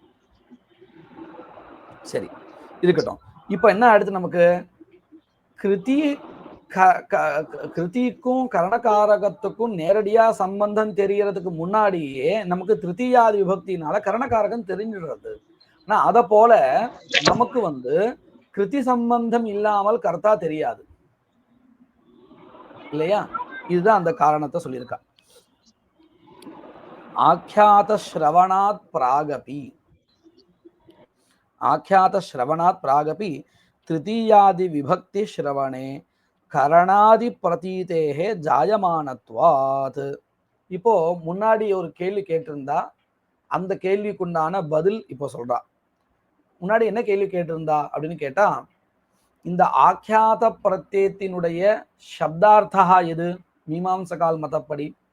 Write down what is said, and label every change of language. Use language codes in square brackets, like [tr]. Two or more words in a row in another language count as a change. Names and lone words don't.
[ta] சரி இருக்கட்டும் இப்ப என்ன அடுத்து நமக்கு கிருதிக்கும் கரணகாரகத்துக்கும் நேரடியா சம்பந்தம் தெரியறதுக்கு முன்னாடியே நமக்கு திருத்தீயாதி விபக்தினால கரணகாரகம் தெரிஞ்சிடுறது ஆனா அத போல நமக்கு வந்து கிருதி சம்பந்தம் இல்லாமல் கர்த்தா தெரியாது இல்லையா இதுதான் அந்த காரணத்தை சொல்லியிருக்கா [sa] आख्यात श्रवणात् प्रागपि तृतीयादि विभक्ति श्रवणे करणादि प्रतीतेः जायमानत्वात् [ta] இப்போ முன்னாடி ஒரு கேள்வி கேட்டிருந்தா அந்த கேள்விக்குண்டான பதில் இப்போ சொல்றா முன்னாடி என்ன கேள்வி கேட்டிருந்தா அப்படின்னு கேட்டா இந்த ஆख्यात பிரத்யத்தினுடைய சப்தார்த்தா எது மீமாம்சகால் மதப்படி